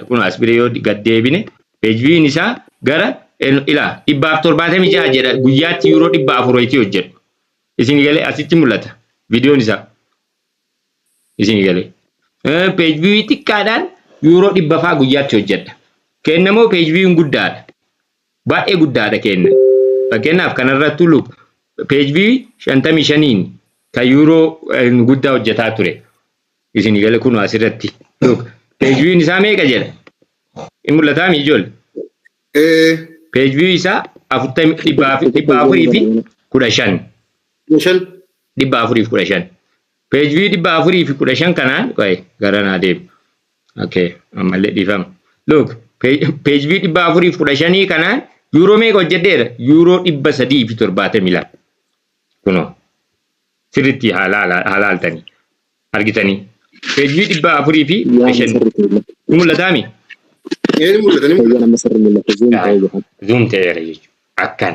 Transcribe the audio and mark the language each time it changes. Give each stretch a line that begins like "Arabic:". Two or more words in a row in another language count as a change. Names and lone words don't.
Oromo: Kun as bira yoo gad deebine
English: page view
Oromo: isaa gara 176 jedha guyyaatti euro 400 wayitii hojjedhu. Isin galee asitti mul'ata viidiyoon isaa. Isin galee
English: page view
Oromo: xiqqaadhaan euro 100 guyyaatti hojjedha. Kennamoo
English: page view
Oromo: guddaadha. Baay'ee guddaadha kenna. Fakkeenyaaf kanarratti
English: look page view
Oromo: 55 ka euro guddaa hojjetaa ture. Isin galee kun asirratti
English: look page view
Oromo: isaa meeqa jedha? In mul'ataa mi ijoollee?
English: Page view
Oromo: isaa 415.
English: Page view
Oromo: 415 kanaan garanaa deemu. Okay, ammallee dhiifama.
English: Look, page view
Oromo: 415 kanaan euro meeqa hojjedheera? Euro 372. Kunoo sirriitti halaaltanii argitanii.
English: Page view
Oromo: 415 mul'ataami? Zoom ta'eera jechuudha. Akkana.